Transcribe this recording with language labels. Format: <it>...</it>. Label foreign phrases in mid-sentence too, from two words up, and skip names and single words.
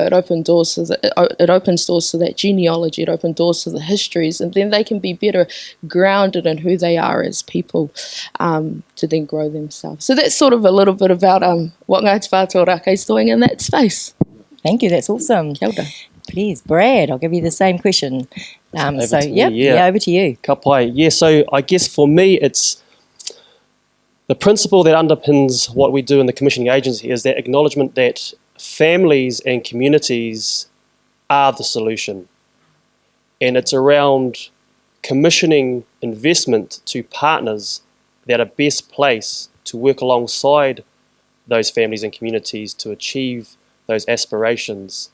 <en>It opens doors to that genealogy. It opens doors to the histories, and then they can be better grounded in who they are as people to then grow themselves. So that's sort of a little bit about what Ngāti Whātua Rākei is doing in that space. Thank you, that's awesome.</en> <mi>Kia ora.</mi> <en>Please, Brad, I'll give you the same question. Over to you.</en> <mi>Ka pai.</mi> <en>Yeah, so I guess for me it's the principle that underpins what we do in the commissioning agency is that acknowledgement that families and communities are the solution. And it's around commissioning investment to partners that are best placed to work alongside those families and communities to achieve those aspirations.</en>